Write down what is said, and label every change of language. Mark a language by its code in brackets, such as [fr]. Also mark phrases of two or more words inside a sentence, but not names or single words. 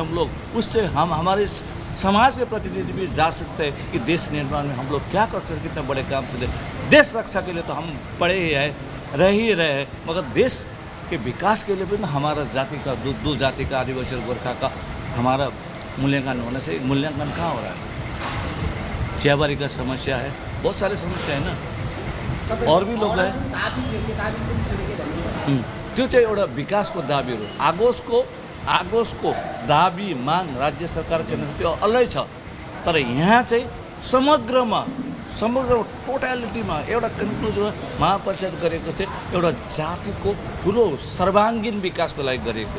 [hi] हम लोग उससे हम हमारे समाज के प्रतिनिधि भी जा सकते हैं कि देश निर्माण में हम लोग क्या कर सकते हैं, कितने बड़े काम से देश रक्षा के लिए तो हम पढ़े ही हैं, रह ही रहे हैं, मगर देश के विकास के लिए भी ना हमारा जाति का दो जाति का आदिवासी और गोरखा का हमारा मूल्यांकन होना चाहिए। मूल्यांकन कहाँ हो रहा है? चियाबारी का समस्या है, बहुत सारी समस्या है ना, और भी लोग हैं। [ne] त्यो चाहिँ एउटा विकासको दाबीहरू आगोसको दाबी माग राज्य सरकार त्यो अलगै छ। तर यहाँ चाहिँ समग्र टोटालिटीमा एउटा कन्क्लुजनमा महापञ्चायत गरेको चाहिँ एउटा जातिको ठुलो सर्वाङ्गीन विकासको लागि गरेको।